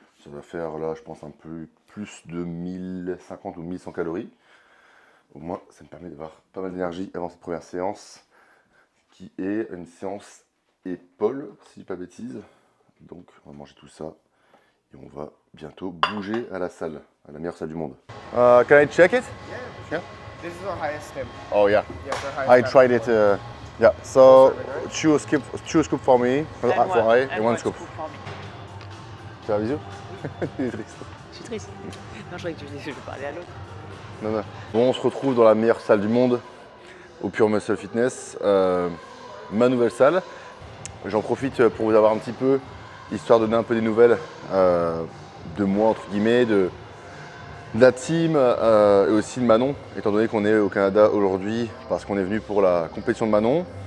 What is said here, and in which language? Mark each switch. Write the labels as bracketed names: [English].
[French] Ça va faire là, je pense, un peu plus de 1050 ou 1100 calories. Au moins, ça me permet d'avoir pas mal d'énergie avant cette première séance, qui est une séance épaule, si je dis pas de bêtises. Donc, on va manger tout ça et on va bientôt bouger à la salle, à la meilleure salle du monde. [English] Can I check it? Yeah. This is our highest step. Oh yeah. Yes, our highest I step. tried it. Yeah. So two scoop for me, for I, and one scoop. For me. [French] Tu fais un bisou? Il est triste. Je suis triste. Non, je croyais que tu disais que je parlais à l'autre. Non, non. Bon, on se retrouve dans la meilleure salle du monde, au Pure Muscle Fitness, ma nouvelle salle. J'en profite pour vous avoir un petit peu, histoire de donner un peu des nouvelles de moi, entre guillemets, de la team et aussi de Manon, étant donné qu'on est au Canada aujourd'hui, parce qu'on est venu pour la compétition de Manon.